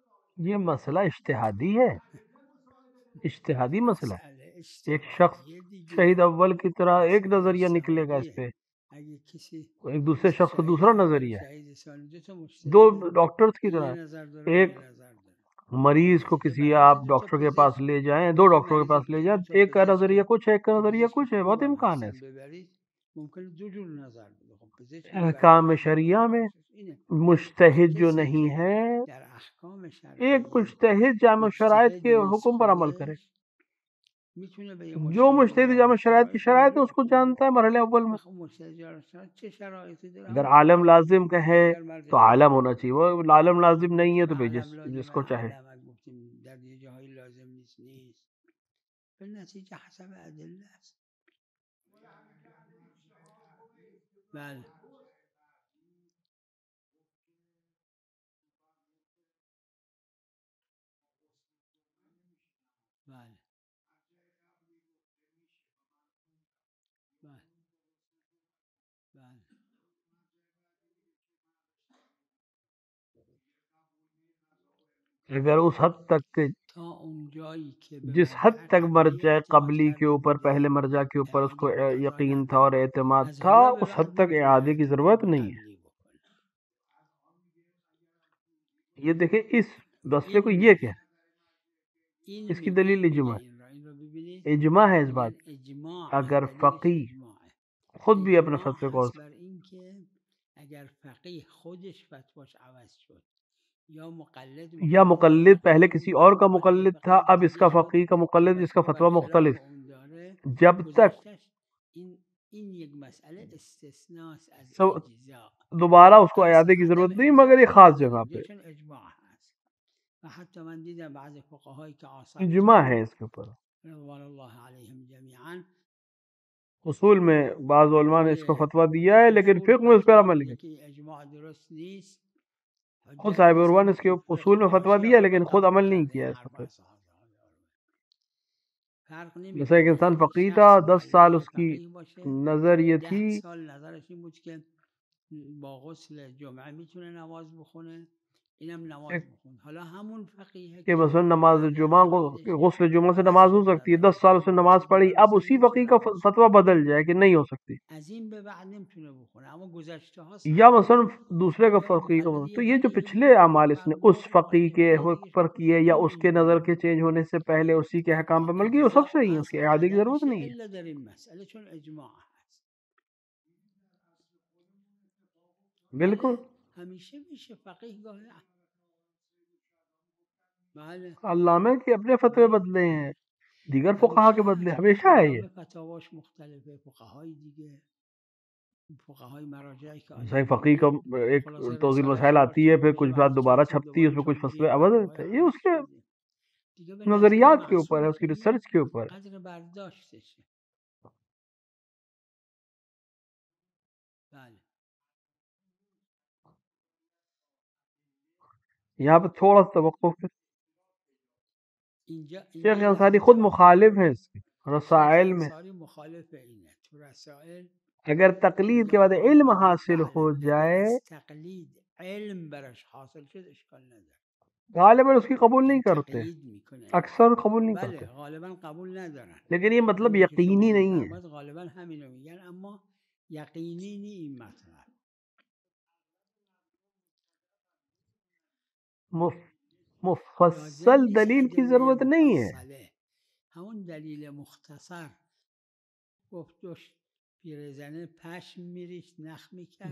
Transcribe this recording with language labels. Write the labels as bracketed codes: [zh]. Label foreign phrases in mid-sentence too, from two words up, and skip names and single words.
[ur] یہ مسئلہ اجتہادی ہے، اجتہادی مسئلہ ہے. مسئلہ ایک شخص [fa] اجتہادی دیگه [ur] شہید اول کی طرح ایک [fa] مسئله [ur] نظریہ نکلے گا اس [fa] اجتهادیه. [ur] پہ، [fa] اگه کسی [ur] ایک دوسرے [fa] مثل [ur] شخص کو [fa] شهید [ur] دوسرا [fa] اول [ur] نظریہ ہے. [fa] شهید ثانی دو تا [ur] دو [fa] مجتهده [ur] ڈاکٹرز کی [fa] این [ur] طرح [fa] یه نظر داره اون [ur] ایک [fa] یه نظر داره، [ur] مریض کو [fa] نتیجه [ur] کسی [fa] بر اینه [ur] آپ [fa] دو تا [ur] ڈاکٹر کے پاس [fa] پزشک [ur] لے جائیں، دو [fa] میگه [ur] ڈاکٹروں کے [fa] مریض [ur] پاس لے جائیں، [fa] دو تا [ur] ایک کا نظریہ [fa] پزشک [ur] کچھ ہے، ایک کا [fa] که [ur] نظریہ [fa] پزشک [ur] کچھ ہے، بہت [fa] خوبم [ur] امکان ہے. [fa] هستن ببرید ممکنه دو جور نظر بده. خب پزشک [ur] احکام [fa] میبرید [ur] شریعہ میں [fa] اینه [ur] مجتہد جو [fa] کسی [ur] نہیں [fa] که [ur] ہے، [fa] در احکام [ur] ایک [fa] شرعیه [ur] مجتہد جامع شرائط [fa] مجتهد [ur] کے [fa] نیست [ur] حکم پر عمل کرے. [fa] خودش میتونه به یه [ur] جو [fa] مجتهد [ur] مجتہد [fa] جامع [ur] جامع شرائط کی [fa] شرایط [ur] شرائط ہے [fa] اونجا [ur] اس کو [fa] حکم [ur] جانتا [fa] بده. [ur] ہے مرحلے اول میں. [fa] خب مجتهد جامع شرایط چه شرایطی داره؟ [ur] اگر [fa] همون عالم شرایط [ur] لازم کہے اگر مرد تو عالم ہونا چاہیے، وہ عالم لازم نہیں ہے تو بھائی [fa] عالم [ur] جس [fa] لازم [ur] کو چاہے. [fa] عالم اگه گفتیم در یه جاهای لازم نیست به نتیجه حسب ادله است. بله بله بله بله [ur] اگر اس حد تک کہ [fa] تا اون جایی که به [ur] جس حد [fa] مرجع [ur] تک [fa] قبلی [ur] مرجع [fa] اعتماد [ur] قبلی کے [fa] کرده [ur] اوپر، [fa] بوده [ur] پہلے مرجع کے اوپر اس کو [fa] اگه باقی راه [ur] یقین تھا اور [fa] نداره [ur] اعتماد [fa] از [ur] تھا، [fa] حالا به [ur] اس حد [fa] بعد [ur] تک [fa] نمیتونه [ur] اعادے کی [fa] اعتماد [ur] ضرورت [fa] به [ur] نہیں ہے. [fa] قبلی بکنه. [ur] یہ دیکھیں اس مسئلے کو [fa] این [ur] یہ کیا [fa] این [ur] اس کی دلیل [fa] میگه [ur] اجماع [fa] این رو ببینید [ur] اجماع ہے اس بات. [fa] میگن اجماع [ur] اگر [fa] دلیلش [ur] فقی [fa] اجماعه. [ur] خود بھی اپنے [fa] اجماع [ur] فتوے کو [fa] هست بر این که اگر فقیه خودش فتواش عوض شد یا [ur] یا [fa] مقلد مقلد فقیه [ur] پہلے [fa] اون [ur] کسی اور کا [fa] فقیه [ur] مقلد تھا، [fa] فقیه [ur] اب اس [fa] دیگه [ur] کا [fa] شد [ur] فقیہ کا [fa] و [ur] مقلد، جس کا [fa] فتوا [ur] فتویٰ [fa] برخلاف [ur] مختلف. [fa] اون داره [ur] جب تک [fa] گذشتش این یک مسئله استثناس از [ur] سب [fa] اجزا، [ur] دوبارہ اس کو [fa] از [ur] اعادے کی [fa] عدم [ur] ضرورت نہیں، [fa] اجزا [ur] مگر یہ [fa] کاری خاص نداره [ur] جگہ پہ [fa] اونجا چون اجماع هست. و حتی من دیدم بعض فقهایی که آثار [ur] اجماع [fa] چاپ [ur] ہے اس کے اوپر. [ar] رضوان الله علیهم جمیعا [ur] اصول میں بعض علماء نے اس کو [fa] توی [ur] فتویٰ دیا ہے، لیکن [fa] اصول [ur] فقہ میں اس پر [fa] فتوا [ur] عمل نہیں [fa] میده [ur] کرتا. [fa] که اجماع درست نیست، [ur] خود [fa] حجت [ur] صاحب [fa] نیست. [ur] عروہ نے [fa] اما [ur] اس کے اصول میں [fa] فقه ها [ur] فتویٰ دیا [fa] شیعه [ur] لیکن خود [fa] قبول [ur] عمل نہیں [fa] کرده [ur] کیا [fa] این [ur] اس [fa] حرف [ur] پر. [fa] اصحاب. فرق [ur] جیسا ایک [fa] نمیکنه [ur] انسان [fa] اگه [ur] فقیر شخص تھا، 10 سال [fa] مقلد [ur] اس کی [fa] فقیه باشه [ur] نظر یہ [fa] 10 [ur] تھی [fa] سال نظرش این بود که با غسل جمعه میتونه نماز بخونه، اینم نماز بخونه. حالا همون فقیه [ur] کہ [fa] که [ur] مثلا نماز [fa] بعد [ur] جمعہ کو، [fa] اعتقادش [ur] غسل جمعہ سے [fa] عوض [ur] نماز ہو [fa] شد، [ur] سکتی ہے، 10 [fa] نظرش [ur] سال اس نے نماز [fa] نماز [ur] پڑھی، [fa] جمعه [ur] اب [fa] مثلا [ur] اسی فقیر [fa] نمیتونه [ur] کا [fa] عوض [ur] فتویٰ [fa] کنه، [ur] بدل جائے کہ نہیں ہو سکتی. [fa] از این به بعد نمیتونه بخونه. اما گذشته ها [ur] یا [fa] ثابت مثلا بود [ur] دوسرے کا [fa] که [ur] فقیر کا [fa] مقلد [ur] تو [fa] یه [ur] یہ جو [fa] فقیه [ur] پچھلے [fa] دیگه [ur] اعمال اس نے [fa] فرمود [ur] اس [fa] و [ur] فقیر [fa] مقلد [ur] کے [fa] فقیه دیگه [ur] پر [fa] شد، [ur] کیے یا [fa] این [ur] اس کے [fa] اجماع [ur] نظر کے [fa] بود. [ur] چینج ہونے سے پہله اسی کے احکام پہ عمل کیے، وہ سب [fa] اجزا [ur] صحیح ہیں، اس [fa] هست [ur] کی [fa] و [ur] اعادے کی [fa] عدم [ur] ضرورت [fa] چیه [ur] نہیں ہے. [fa] الا در این مسئله چون اجماع هست. بالکل. بله همیشه میشه فقیه گاهی بله [ur] علامہ کے اپنے فتوے [fa] بله [ur] بدلے ہیں، دیگر فقہا [fa] همیشه [ur] کے بدلے، [fa] هست. [ur] ہمیشہ ہے. یہ [fa] علامه فتاواش مختلفه، فقهای دیگه، فقهای مراجعی که [ur] صحیح [fa] آدم [ur] فقیر کا [fa] میبینه. [ur] ایک [fa] خلاصه [ur] توضیح [fa] رسالهش [ur] مسائل [fa] یه بار [ur] آتی ہے، [fa] چاپ [ur] پھر [fa] میشه [ur] کچھ بات [fa] بعد [ur] دوبارہ [fa] چند سال [ur] چھپتی ہے، اس [fa] دوباره [ur] میں کچھ [fa] چاپ میشه، [ur] مسئلے [fa] یه [ur] عوض [fa] فتوای [ur] ہوتے ہیں. یہ [fa] عوض [ur] اس کے [fa] شده دیگه. به نظر [ur] نظریات کے اوپر ہے، [fa] معصوم [ur] اس کی [fa] که [ur] ریسرچ کے اوپر ہے. [fa] قدر برداشتشه. بله [ur] یہاں پہ تھوڑا سا توقف ہے. [fa] اینجا [ur] شیخ [fa] یه [ur] انصاری [fa] لحظه [ur] خود [fa] صبر [ur] مخالف [fa] کنید. [ur] ہیں اس کے [fa] شیخ [ur] رسائل میں. [fa] انصاری مخالف اینه تو رسائل. [ur] اگر تقلید کے [fa] میگه [ur] بعد [fa] آقا [ur] علم [fa] من [ur] حاصل [fa] بله [ur] ہو [fa] اگه [ur] جائے، [fa] از تقلید علم براش حاصل شد اشکال نداره. [ur] غالباً اس کی قبول نہیں [fa] یعنی [ur] کرتے، [fa] تقلید میکنه، [ur] اکثر قبول نہیں [fa] بله [ur] کرتے. [fa] غالبا قبول ندارن. [ur] لیکن یہ مطلب [fa] همینی که شما [ur] یقینی نہیں ہے. [fa] میفرمایید غالبا همینو میگن، اما یقینی نی این مطلب. لازم [ur] مفصل [fa] نیست [ur] دلیل کی [fa] ادله [ur] ضرورت نہیں ہے. [fa] مفصله. همون دلیل مختصر گفت دوش پیرزنه پشم میریخت نخ میکرد،